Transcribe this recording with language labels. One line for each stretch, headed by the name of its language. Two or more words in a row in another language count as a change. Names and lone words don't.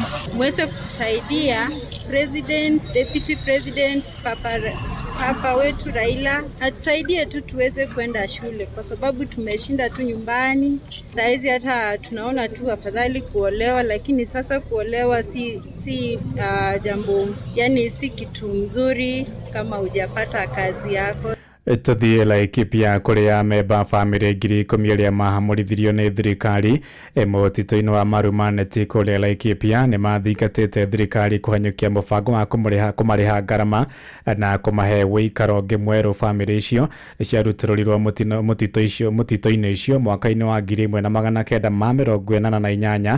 Swahili: Mweze kutusaidia President, Deputy President, Papa wetu Raila atusaidie tu tuweze kwenda shule kwa sababu tumeshinda tu nyumbani. Saizi hata tunaona tu afadhali kuolewa, lakini sasa kuolewa si jambo, yani si kitu mzuri kama hujapata kazi yako.
Kikuyu: Tuthie Laikipia kuria memba family ngiri 10 aria mahamurithirio ni thirikari mutito-ini wa Marumaneti kuria Laikipia ni mathingatite thirikari kuhanyukia mubango wa kumariha ngarama na kumahe wikaro ngimweru family icio ciarutirwo mutito-ini icio mwaka-ini wa 1948.